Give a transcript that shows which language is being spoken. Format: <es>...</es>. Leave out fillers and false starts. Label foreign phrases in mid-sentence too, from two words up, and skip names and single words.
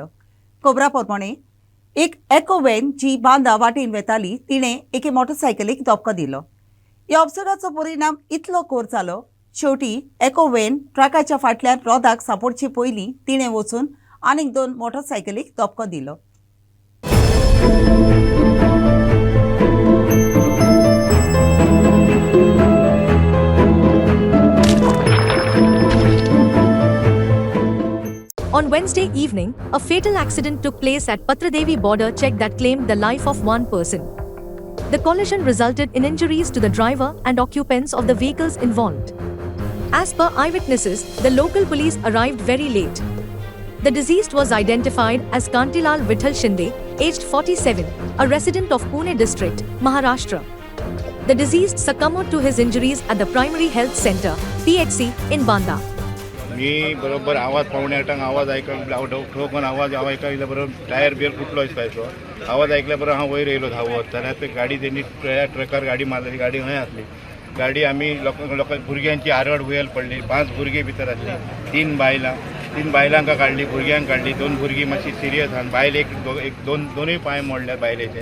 <kok>खबरां प्रमाणे एक एको व्हॅन जी बांदा वाटेन वेताली तिणे एके मोटरसायकलीक धपको दिलो। ह्या उपसोगाचो परिणाम इतलो खोर जालो शेवटी एको व्हॅन ट्रकाच्या फाटल्यान रोदाक सांपडचे पयलीं तिणे वचून आनीक 2 मोटरसायकलीक धपको दिलो।</kok> <en>On Wednesday evening, a fatal accident took place at Patradevi border check that claimed the life of one person. The collision resulted in injuries to the driver and occupants of the vehicles involved. As per eyewitnesses, the local police arrived very late. The deceased was identified as Kantilal Vithal Shinde, aged 47, a resident of Pune district, Maharashtra. The deceased succumbed to his injuries at the Primary Health Center, PHC, in Banda.</en> <mr>मी बरोबर आवाज 7:45 आवाज ठोकून आवाज ऐकला बरोबर टायर बियर फुटलो दिसतायचो.</mr> <kok>आवाज ऐकल्याबरोबर हांव वयर येयलो धांवत. जाल्यार ते गाडी त्यांनी ट्रकार गाडी मारली. गाडी खंय आसली. गाडी आमी लोकां भुरग्यांची आरड वयल पडली. 5 भुरगे भितर आसली. 3 बायलांका काडली, भुरग्यांक काडली. 2 भुरगीं मातशी सिरियस आहात. बायल दोनूय पांय मोडले बायलेचे.</kok>